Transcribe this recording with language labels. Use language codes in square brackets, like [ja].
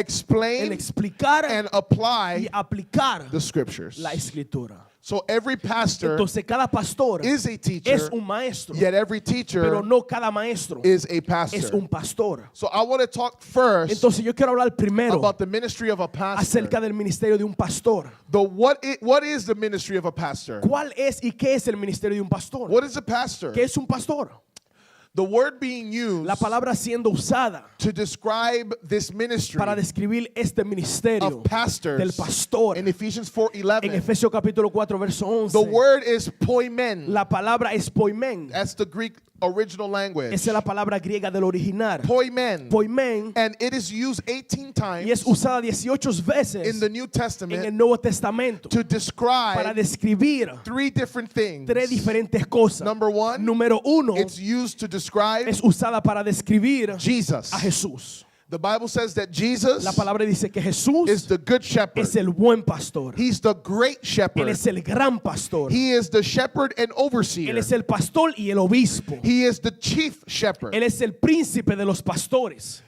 [en] explain, [es] explicar [en] and [es] y [en] apply [es] aplicar [en] the scriptures. [es] la escritura. [en] So every pastor [es] Entonces cada pastor [en] is a [es] es [en] teacher, [es] un maestro, [en] yet every [es] pero [en] teacher [es] no cada maestro [en] is a [es] es [en] pastor. [es] un pastor. [en] So I want to talk first [es] Entonces yo quiero hablar primero [en] about the ministry of a pastor. [es] acerca del ministerio de un pastor. [en] What is the ministry of a pastor? [es] ¿Cuál es y qué es el ministerio de un pastor? [en] What is a pastor? [es] ¿Qué es un pastor? [en] The word being used [es] La palabra siendo usada [en] to describe this ministry [es] para describir este ministerio [en] of pastors [es] del pastor [en] in Ephesians [es] en [en] 4:11. [es] Efesios capítulo 4 verso 11. [en] The word is poimen. [es] La palabra es poimen. [en] That's the Greek original language. [es] Esa es la palabra griega del original. [en] Poimen. [es] Poimen. [en] And it is used 18 [es] Y es [en] times [es] usada 18 veces [en] in the New [es] en el [en] Testament [es] Nuevo Testamento [en] to [es] para [en] describe [es] describir [en] 3 different things. [es] 3 diferentes cosas. [en] Number 1, [es] Número 1 [en] it's used to describe [es] es usada para describir [en] Jesus. [es] a Jesús. [en] The Bible says that Jesus [es] La palabra dice que [en] is [es] Jesús [en] the good shepherd. [es] es el buen pastor. [en] He's the great [es] Él [en] shepherd. [es] es el gran pastor. [en] He is the shepherd and [es] Él [en] overseer. [es] es el pastor y el obispo. [en] He is the chief shepherd. [es] Él es el príncipe de los pastores.